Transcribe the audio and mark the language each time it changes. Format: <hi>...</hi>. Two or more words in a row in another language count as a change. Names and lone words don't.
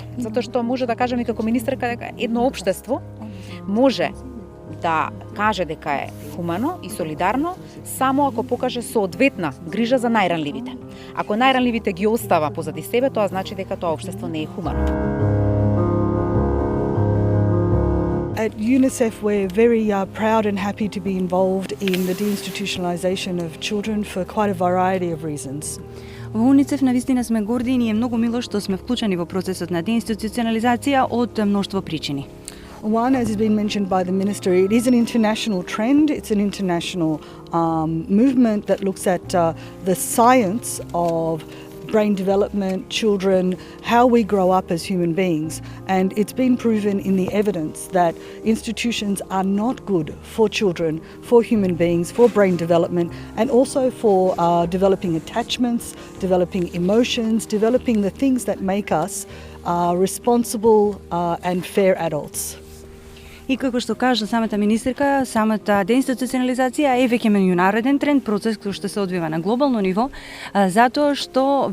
<mk>Затоа што може да кажам и како министерка дека едно општество може да каже дека е хумано и солидарно само ако покаже соодветна грижа за најранливите. Ако најранливите ги остава позади себе, тоа значи дека тоа општество не е хумано.</mk> <en>At UNICEF, we're very proud and happy to be involved in the deinstitutionalisation of children for quite a variety of reasons.</en> <mk>Во УНИЦЕФ навистина сме горди и ни е многу мило што сме вклучени во процесот на деинституционализација од мноштво причини.</mk> <en>One, as has been mentioned by the Minister, it is an international trend, it's an international movement that looks at the science of brain development, children, how we grow up as human beings. And it's been proven in the evidence that institutions are not good for children, for human beings, for brain development, and also for developing attachments, developing emotions, developing the things that make us responsible and fair adults.</en> <mk>И како што кажа самата министерка, самата деинституционализација е веќе меѓународен тренд, процес кој што се одвива на глобално ниво, затоа што</mk>